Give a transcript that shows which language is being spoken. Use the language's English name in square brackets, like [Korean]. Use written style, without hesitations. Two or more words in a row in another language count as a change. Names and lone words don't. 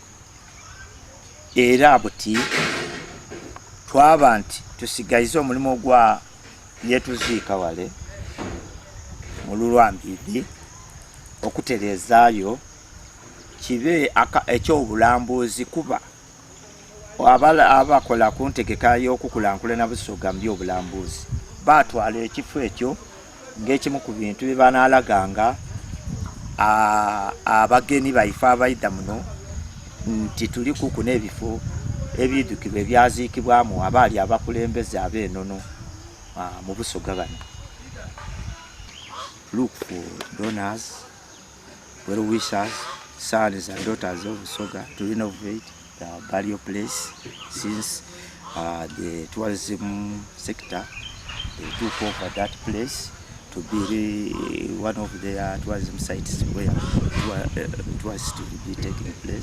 [Soga] era buti twaba nti tusigaize omulimu gwa yetuziika wale mu Lulwambiidi okutereezaayo kibe ekyobulambuzi kuba abakola ku ntegeka y'okukulankulana Busoga mu by'obulambuzi baatwala ekifo ekyo ng'ekimu ku bintu bye banaalaganga abagenyi baife abaida muno nti tuli kuku n'ebifo ebyidukirwa ebyaziikibwamu abaali abakulembeze ab'ennono mu Busoga bano. [English] Look for donors, well wishers, sons and daughters of Busoga to renovate the burial place since the tourism sector they took over that place to be one of their tourism sites where tourists will be taking place.